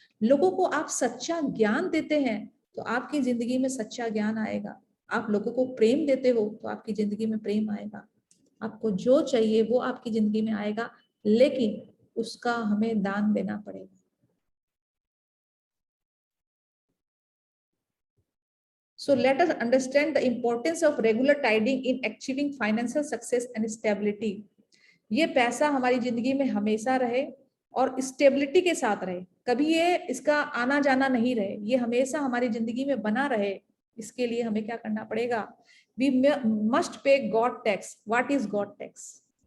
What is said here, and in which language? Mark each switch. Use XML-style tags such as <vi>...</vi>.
<hi>लोगों को आप सच्चा ज्ञान देते हैं तो आपकी जिंदगी में सच्चा ज्ञान आएगा। आप लोगों को प्रेम देते हो तो आपकी जिंदगी में प्रेम आएगा। आपको जो चाहिए वो आपकी जिंदगी में आएगा, लेकिन उसका हमें दान देना पड़ेगा।</hi> <en>So let us understand the importance of regular tiding in achieving financial success and stability.</en> <hi>ये पैसा हमारी जिंदगी में हमेशा रहे और स्टेबिलिटी के साथ रहे, कभी ये इसका आना जाना नहीं रहे, ये हमेशा हमारी जिंदगी में बना रहे। इसके लिए हमें क्या करना पड़ेगा?</hi> <en>We must pay God tax. What is God tax?</en>